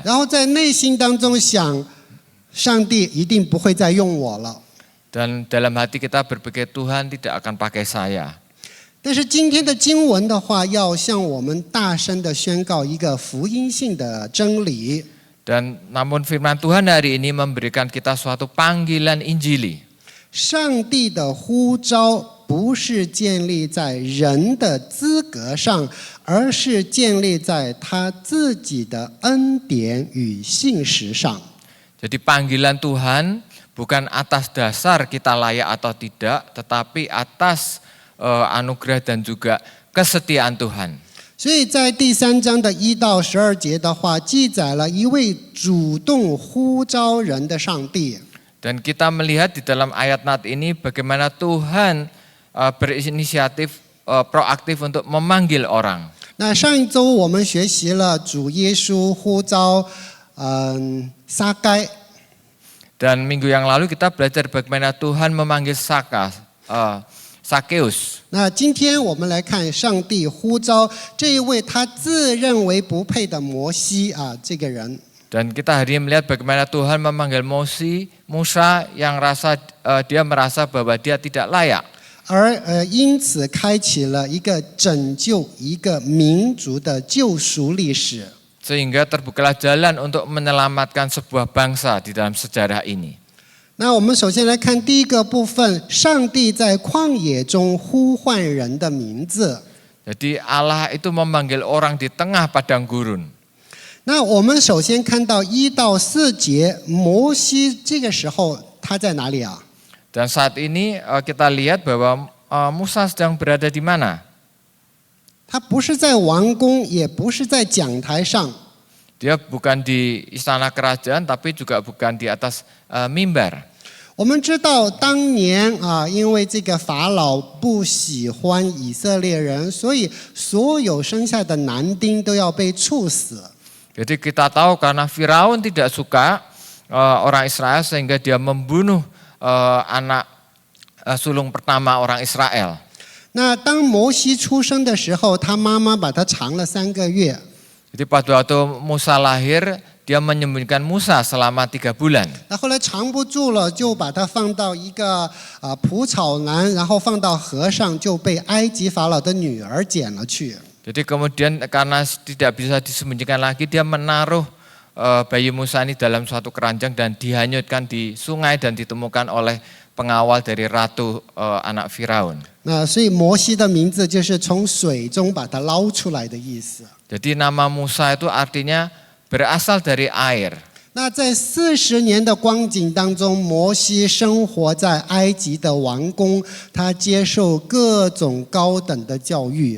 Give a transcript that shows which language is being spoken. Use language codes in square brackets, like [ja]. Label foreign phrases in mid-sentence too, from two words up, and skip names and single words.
[zh] 然后在内心当中想，上帝一定不会再用我了。 [id] Dan dalam hati kita berpikir Tuhan tidak akan pakai saya. [zh] 但是今天的经文的话，要向我们大声的宣告一个福音性的真理。 [id] Dan namun firman Tuhan hari ini memberikan kita suatu panggilan Injili. [zh] 上帝的呼召不是建立在人的资格上，而是建立在他自己的恩典与信实上。 [id] Jadi panggilan Tuhan bukan atas dasar kita layak atau tidak, tetapi atas anugerah dan juga kesetiaan Tuhan. [zh] 所以在第3章的1到12节的话，记载了一位主动呼召人的上帝。 [id] Dan kita melihat di dalam ayat-ayat ini bagaimana Tuhan berinisiatif proaktif untuk memanggil orang. [zh] 那上一周我们学习了主耶稣呼召撒该。 [id] Dan minggu yang lalu kita belajar bagaimana Tuhan memanggil Sakeus. [zh] 那今天我们来看上帝呼召这一位他自认为不配的摩西这个人。 [id] Dan kita hari ini melihat bagaimana Tuhan memanggil Musa yang dia merasa bahwa dia tidak layak. [zh] 而因此开启了一个拯救一个民族的救赎历史。 [id] Sehingga terbukalah jalan untuk menyelamatkan sebuah bangsa di dalam sejarah ini. [zh] 那我们首先来看第一个部分，上帝在旷野中呼唤人的名字。 [id] Jadi Allah itu memanggil orang di tengah padang gurun. [zh] 那我们首先看到1到4节，摩西这个时候他在哪里啊？ [id] Dan saat ini kita lihat bahwa Musa sedang berada di mana? [zh] 他不是在王宫，也不是在讲台上。 [id] Dia bukan di istana kerajaan, tapi juga bukan di atas mimbar. [zh] 我们知道当年因为这个法老不喜欢以色列人，所以所有生下的男丁都要被处死。 [id] Jadi kita tahu karena Firaun tidak suka orang Israel sehingga dia membunuh anak sulung pertama orang Israel. [zh] 那当摩西出生的时候，他妈妈把他藏了3个月。 [id] Jadi pada waktu Musa lahir, dia menyembunyikan Musa selama 3 bulan. [zh] 那后来藏不住了，就把他放到一个蒲草篮，然后放到河上，就被埃及法老的女儿捡了去。 [id] Jadi kemudian karena tidak bisa disembunyikan lagi, dia menaruh bayi Musa ini dalam suatu keranjang dan dihanyutkan di sungai dan ditemukan oleh pengawal dari ratu anak Firaun. [zh] 那所以摩西的名字就是从水中把它捞出来的意思。 [id] Jadi nama Musa itu artinya berasal dari air. [zh] 那在40年的光景当中，摩西生活在埃及的王宫，他接受各种高等的教育。